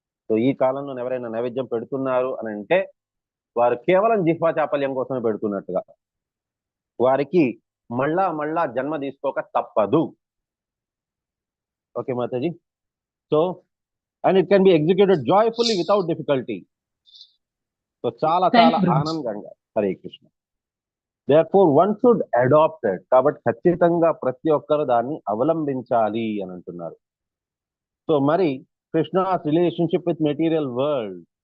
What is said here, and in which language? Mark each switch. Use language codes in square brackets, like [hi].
[te] So ఈ కాలంలో ఎవరైనా నైవేద్యం పెడుతున్నారు అని అంటే వారు కేవలం జిహ్వా చాపల్యం కోసమే పెడుతున్నట్టుగా, వారికి మళ్ళా జన్మ తీసుకోక తప్పదు. Okay Mataji. [en] So and it can be executed joyfully without difficulty. [te] So చాలా ఆనందంగా. Hare Krishna. [en] therefore one should adopt it. [te] కాబట్టి ఖచ్చితంగా ప్రతి ఒక్కరు దాన్ని అవలంబించాలి అని అంటున్నారు. [en] So మరి Krishna's relationship with material world.